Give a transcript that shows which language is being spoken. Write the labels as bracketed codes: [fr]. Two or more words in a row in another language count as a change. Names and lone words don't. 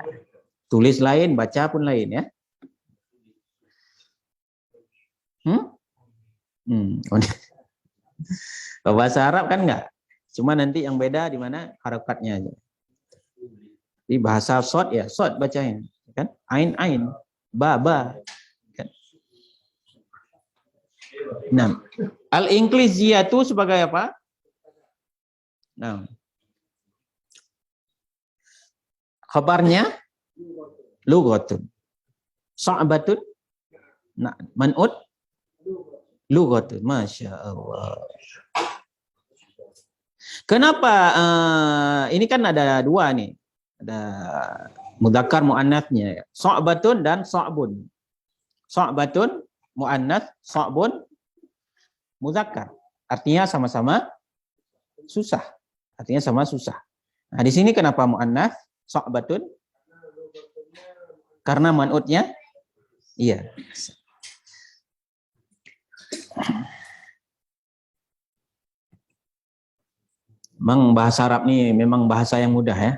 [id] Tulis lain, baca pun lain ya. Bahasa Arab kan enggak. Cuma nanti yang beda di mana harokatnya aja. Di bahasa sod ya, sod bacanya kan? Ain, ba. Kan? Nah, al-Ingliziyah itu sebagai apa? Nah, khabarnya lughatun. So'batun. Nah, [ar] منعوت لغة. ما شاء الله. [id] Kenapa ini kan ada dua nih. Ada [ar] مذكر مؤنث- [id] nya. [ar] So'batun dan so'bun. صعبة مؤنث، صعب مذكر. [id] Artinya sama-sama susah. Artinya sama susah. Nah, di sini kenapa [ar] مؤنث صعبة? [id] Karena man'utnya iya. Memang bahasa Arab nih memang bahasa yang mudah ya.